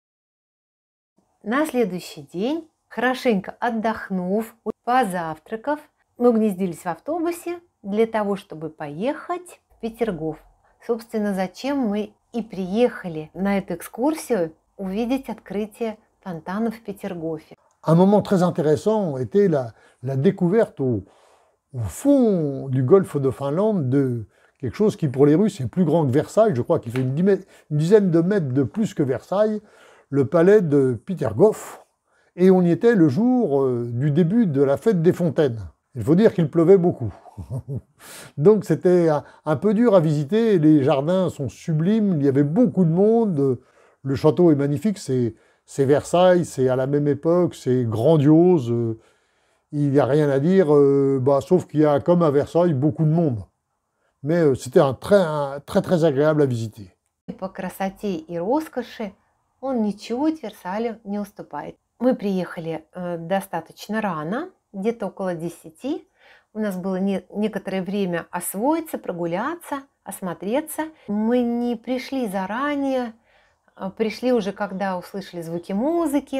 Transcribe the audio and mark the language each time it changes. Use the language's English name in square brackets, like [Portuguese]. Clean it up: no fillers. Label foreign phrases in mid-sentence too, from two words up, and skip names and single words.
[Russian] На следующий день, хорошенько отдохнув, позавтракав, мы угнездились в автобусе для того, чтобы поехать в Петергоф. Собственно, зачем мы и приехали на эту экскурсию увидеть открытие фонтанов в Петергофе. [French] Un moment très intéressant était la découverte au fond du golfe de Finlande de quelque chose qui pour les Russes est plus grand que Versailles, je crois qu'il fait une dizaine de mètres de plus que Versailles, le palais de Pitergof. Et on y était le jour du début de la fête des fontaines. Il faut dire qu'il pleuvait beaucoup. Donc c'était un peu dur à visiter, les jardins sont sublimes, il y avait beaucoup de monde, le château est magnifique, c'est Versailles, c'est à la même époque, c'est grandiose, il n'y a rien à dire, sauf qu'il y a, comme à Versailles, beaucoup de monde. Mais c'était un très agréable à visiter. [Russian] По красоте и роскоши он ничуть Версалю не уступает. Мы приехали достаточно рано, где-то около 10. У нас было некоторое время освоиться, прогуляться, осмотреться. Мы не пришли заранее, пришли уже, когда услышали звуки музыки.